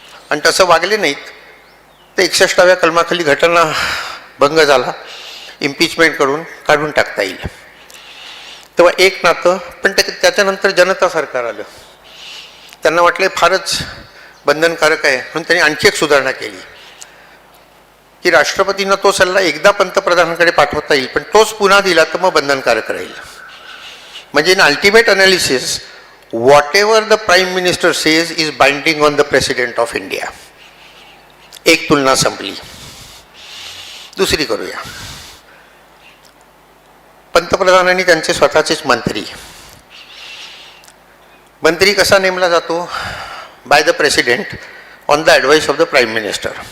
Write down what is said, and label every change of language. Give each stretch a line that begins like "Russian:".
Marathi: आणि तसं वागले नाहीत तर 61व्या कलमाखाली घटना भंग झाला, इम्पिचमेंट करून काढून टाकता येईल. तेव्हा एक नातं. पण त्याच्यानंतर जनता सरकार आलं. त्यांना वाटले फारच बंधनकारक आहे म्हणून त्यांनी आणखी एक सुधारणा केली की राष्ट्रपतींना तो सल्ला एकदा पंतप्रधानांकडे पाठवता येईल पण तोच पुन्हा दिला तर मग बंधनकारक राहील. म्हणजे
English: In ultimate analysis whatever the prime minister says is binding on the president of India.
Marathi: एक तुलना संपली. दुसरी करूया. पंतप्रधानांनी त्यांचे स्वतःचेच मंत्री कसा नेमला जातो?
English: By the president on the advice of the prime minister.